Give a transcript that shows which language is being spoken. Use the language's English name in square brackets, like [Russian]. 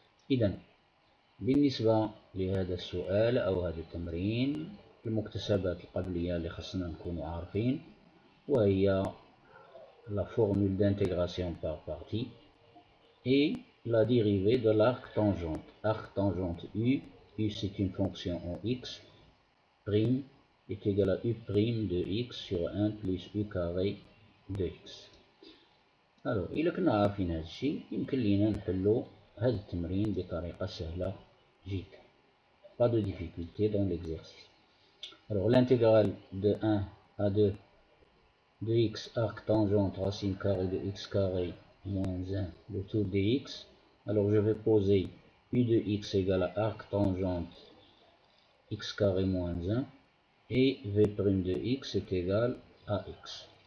[Arabic] إذن بالنسبة لهذا السؤال أو هذا التمرين، المكتسبات القبلية اللي خصنا نكونوا عارفين وهي [French] la formule d'intégration par partie et la dérivée de l'arc tangente. Arc tangente U, U c'est une fonction en x, prime est égal à U prime de x sur 1 plus U carré de x. [Arabic] Alors إلا كنا عارفين هذا الشيء يمكن لينا نحلو هذا التمرين بطريقة سهلة جدا. [French] Pas de difficulté dans l'exercice. Alors l'intégrale de 1 à 2 de x arc tangente racine carrée de x carré moins 1 le tout dx. Alors je vais poser u de x égale à arc tangente x carré moins 1 et v' de x est égal à x.